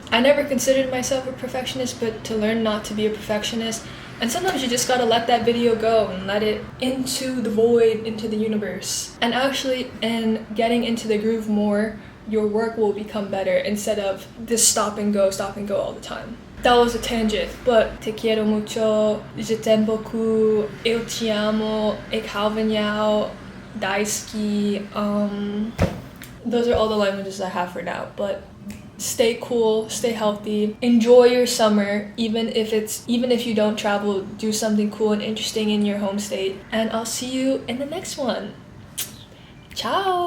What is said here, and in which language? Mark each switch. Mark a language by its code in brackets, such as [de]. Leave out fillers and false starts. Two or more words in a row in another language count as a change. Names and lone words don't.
[en] I never considered myself a perfectionist, but to learn not to be a perfectionist, and sometimes you just gotta let that video go and let it into the void, into the universe. And actually, in getting into the groove more, your work will become better instead of this stop and go all the time. That was a tangent, but [es] te quiero mucho, [fr] je t'aime beaucoup, [pt] eu te amo, [nl] ik hou van jou, [en] daisuki. Those are all the languages I have for now, but stay cool, stay healthy, enjoy your summer, even if you don't travel, do something cool and interesting in your home state, and I'll see you in the next one.